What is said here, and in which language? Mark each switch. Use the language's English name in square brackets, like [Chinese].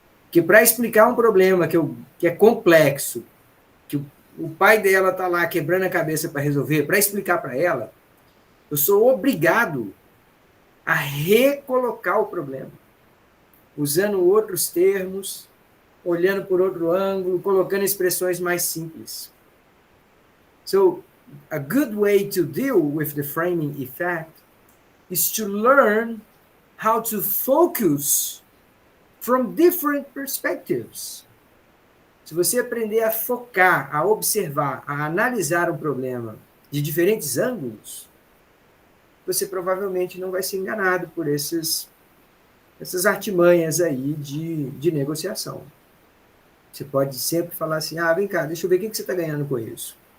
[Portuguese] Que para explicar um problema que é complexo, que o pai dela está lá quebrando a cabeça para resolver, para explicar para ela, eu sou obrigado a recolocar o problema. usando outros termos, olhando por outro ângulo, colocando expressões mais simples. [English] So, a good way to deal with the framing effect is to learn how to focus from different perspectives. [Portuguese] Se você aprender a focar, a observar, a analisar um problema de diferentes ângulos, você provavelmente não vai ser enganado por essas artimanhas aí de negociação. Você pode sempre falar assim, vem cá, deixa eu ver o que você está ganhando com isso.